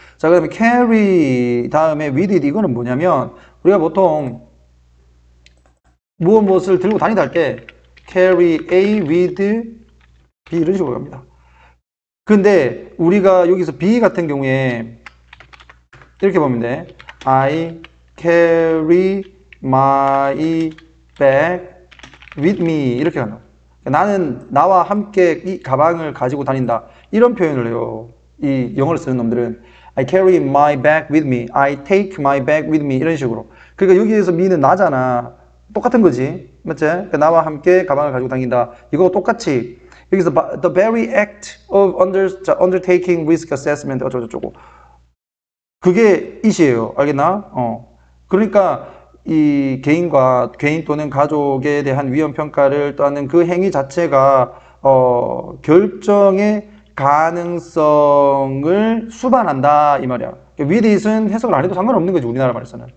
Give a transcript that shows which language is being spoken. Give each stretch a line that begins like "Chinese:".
Korean: 자, 그 다음에 carry 다음에 with it, 이거는 뭐냐면 우리가 보통 무엇을 들고 다니다 할 때 carry A with B 이런 식으로 갑니다. 근데 우리가 여기서 B 같은 경우에 이렇게 보면 돼.
English: I carry my bag with me
Korean: 이렇게 간다. 나는 나와 함께 이 가방을 가지고 다닌다. 이런 표현을 해요. 이 영어를 쓰는 놈들은
English: I carry my bag with me,
Korean: I take my bag with me 이런 식으로. 그러니까 여기에서 me는 나잖아. 똑같은 거지. 맞지? 그러니까 나와 함께 가방을 가지고 다닌다. 이거 똑같이 여기서
English: the very act of undertaking risk assessment
Korean: 어쩌고저쩌고, 그게 it이에요. 알겠나? 그러니까 이 개인 또는 가족에 대한 위험 평가를 따는 그 행위 자체가 결정의 가능성을 수반한다 이 말이야. with it은 해석을 안 해도 상관없는 거지, 우리나라 말에서는.